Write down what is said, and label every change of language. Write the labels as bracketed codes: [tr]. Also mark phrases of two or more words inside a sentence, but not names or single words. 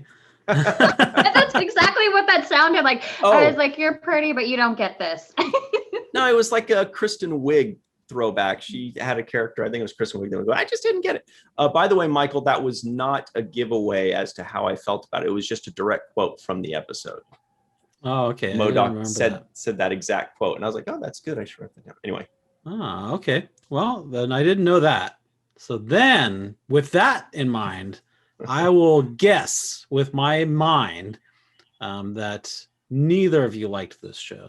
[en] That's exactly what that sounded like. I was Oh. like, you're pretty, but you don't get this. No, it was like a Kristen Wiig throwback. She had a character, I think it was Kristen Wiig, that would go, I just didn't get it. By the way, Michael, that was not a giveaway as to how I felt about it. It was just a direct quote from the episode. Oh, okay. M.O.D.O.K said that exact quote. And I was like, oh, that's good. I should write that down. Anyway. Ah, okay. Well, then I didn't know that. So then, with that in mind, I will guess with my mind that neither of you liked this show.